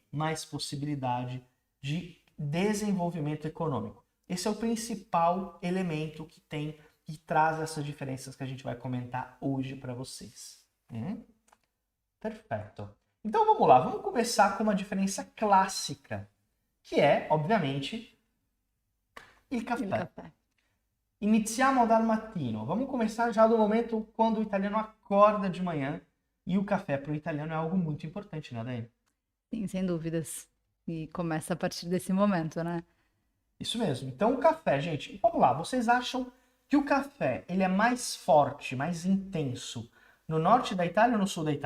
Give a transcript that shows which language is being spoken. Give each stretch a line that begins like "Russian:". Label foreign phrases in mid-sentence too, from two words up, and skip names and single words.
Portuguese: Mais possibilidade de desenvolvimento econômico. Esse é o principal elemento que traz essas diferenças que a gente vai comentar hoje para vocês. Perfeito. Então vamos lá, vamos começar com uma diferença clássica, que é, obviamente,
Italian: il caffè. Iniziamo dal mattino.
Portuguese: Vamos começar já do momento quando o italiano acorda de manhã. E o café para o italiano é algo muito importante, né, Dani? Sim, sem dúvidas. E começa a partir desse momento, né? Isso mesmo. Então o café, gente, vamos lá. Vocês acham que o café ele é mais forte, mais intenso no norte da Itália ou no sul da Itália?